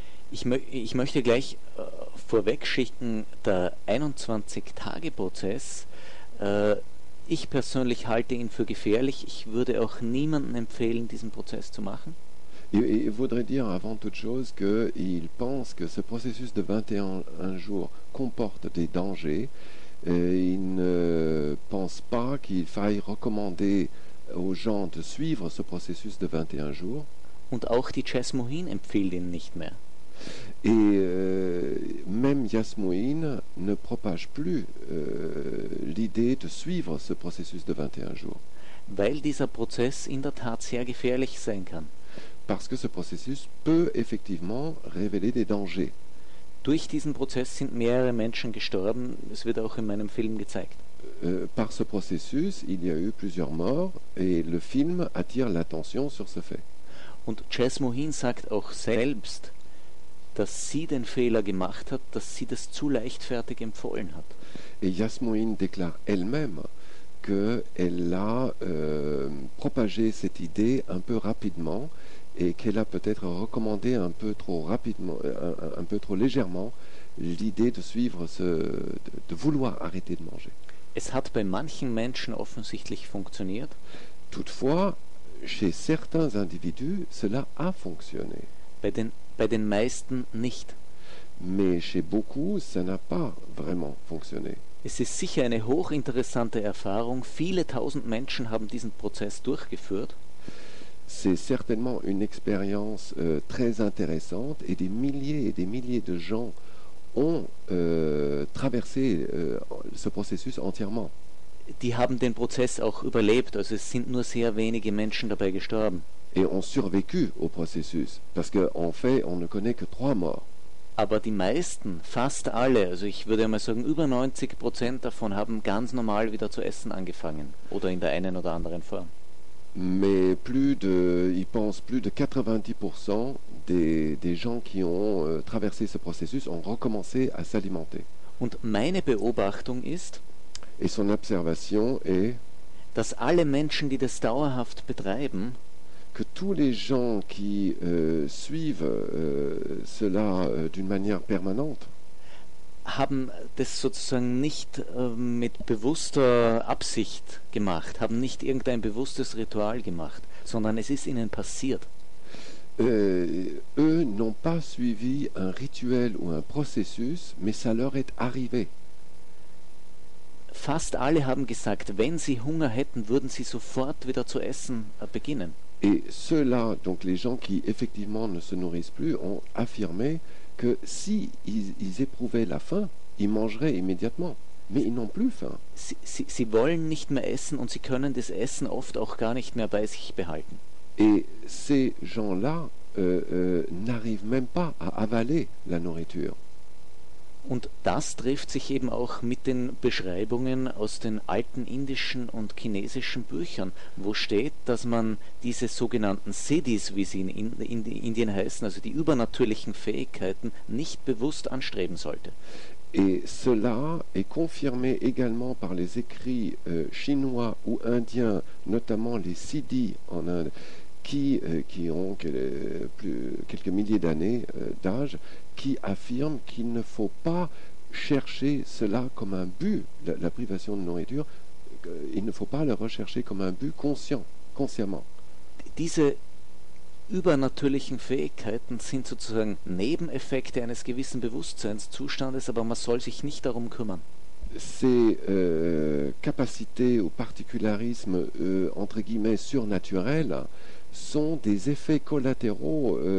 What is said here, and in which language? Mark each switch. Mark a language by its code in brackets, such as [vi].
[de] Ich möchte gleich vorweg schicken, der 21-Tage-Prozess, ich persönlich halte ihn für gefährlich. Ich würde auch niemandem empfehlen, diesen Prozess zu machen. [fr] Il voudrait dire avant toute chose qu'il pense que ce processus de 21 jours comporte des dangers. Il ne pense pas qu'il faille recommander aux gens de suivre ce processus de 21 jours. [de] Und auch die Jasmin empfiehlt ihn nicht mehr. [fr] Et même Jasmin ne propage plus l'idée de suivre ce processus de 21 jours. [de] Weil dieser Prozess in der Tat sehr gefährlich sein kann. [fr] Parce que ce processus peut effectivement révéler des dangers. [de] Durch diesen Prozess sind mehrere Menschen gestorben. Es wird auch in meinem Film gezeigt. [fr] Par ce processus, il y a eu plusieurs morts et le film attire l'attention sur ce fait. [de] Und Jasmin sagt auch selbst, dass sie den Fehler gemacht hat, dass sie das zu leichtfertig empfohlen hat. [fr] Et Jasmin déclare elle-même qu'elle a propagé cette idée un peu rapidement. Et qu'elle a peut-être recommandé un peu trop rapidement, un peu trop légèrement, l'idée de suivre de vouloir arrêter de manger. [de] Es hat bei manchen Menschen offensichtlich funktioniert. [fr] Toutefois, chez certains individus, cela a fonctionné. [de] Bei den meisten nicht. [fr] Mais chez beaucoup, ça n'a pas vraiment fonctionné. [de] Es ist sicher eine hochinteressante Erfahrung. Viele tausend Menschen haben diesen Prozess durchgeführt. [fr] C'est certainement une expérience très intéressante et des milliers de gens ont traversé ce processus entièrement. [de] Die haben den Prozess auch überlebt, also es sind nur sehr wenige Menschen dabei gestorben. [fr] Et ont survécu au processus, parce qu'en fait, on ne connaît que 3 morts. [de] Aber die meisten, fast alle, also ich würde mal sagen, über 90% davon haben ganz normal wieder zu essen angefangen oder in der einen oder anderen Form. [fr] Mais ils pensent plus de 90% des gens qui ont traversé ce processus ont recommencé à s'alimenter. [de] Und meine Beobachtung ist, [fr] et son observation est, [de] dass alle Menschen, die das dauerhaft betreiben, [fr] que tous les gens qui suivent cela d'une manière permanente, [de] haben das sozusagen nicht mit bewusster Absicht gemacht, haben nicht irgendein bewusstes Ritual gemacht, sondern es ist ihnen passiert. [fr] Eux n'ont pas suivi un rituel ou un processus, mais ça leur est arrivé. [de] Fast alle haben gesagt, wenn sie Hunger hätten, würden sie sofort wieder zu essen beginnen. [fr] Et ceux-là, donc les gens qui effectivement ne se nourrissent plus, ont affirmé que si ils éprouvaient la faim, ils mangeraient immédiatement. Mais ils n'ont plus faim. [de] Sie wollen nicht mehr essen und sie können das Essen oft auch gar nicht mehr bei sich behalten. [fr] Et ces gens-là n'arrivent même pas à avaler la nourriture. [de] Und das trifft sich eben auch mit den Beschreibungen aus den alten indischen und chinesischen Büchern, wo steht, dass man diese sogenannten Siddhis, wie sie in Indien heißen, also die übernatürlichen Fähigkeiten, nicht bewusst anstreben sollte. [fr] Et cela est confirmé également par les écrits chinois ou indiens, notamment les Siddhis en Inde, qui ont quelques milliers d'années d'âge, qui affirment qu'il ne faut pas chercher cela comme un but, la privation de nourriture, il ne faut pas le rechercher comme un but consciemment. [de] Diese übernatürlichen Fähigkeiten sind sozusagen Nebeneffekte eines gewissen Bewusstseinszustandes, aber man soll sich nicht darum kümmern. [fr] Ces capacités ou particularismes entre guillemets surnaturels sont des effets collatéraux